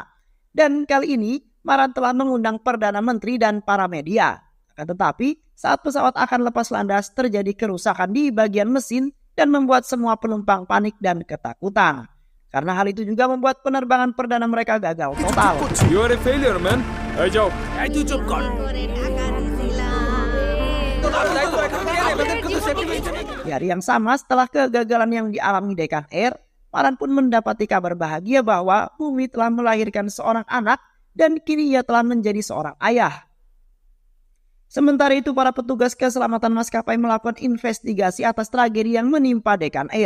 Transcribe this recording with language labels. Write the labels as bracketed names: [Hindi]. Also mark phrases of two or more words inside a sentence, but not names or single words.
[Indonesian] Dan kali ini, Maran telah mengundang Perdana Menteri dan para media. Akan tetapi, saat pesawat akan lepas landas terjadi kerusakan di bagian mesin dan membuat semua penumpang panik dan ketakutan. Karena hal itu juga membuat penerbangan perdana mereka gagal total. [English] You are a failure, man. Hey, Joe. [Bangla] এই তুই চুপ কর [Indonesian] Di hari yang sama setelah kegagalan yang dialami Dekan Air, Maran pun mendapati kabar bahagia bahwa Bumi telah melahirkan seorang anak dan kini ia telah menjadi seorang ayah. Sementara itu para petugas keselamatan maskapai melakukan investigasi atas tragedi yang menimpa Dekan Air.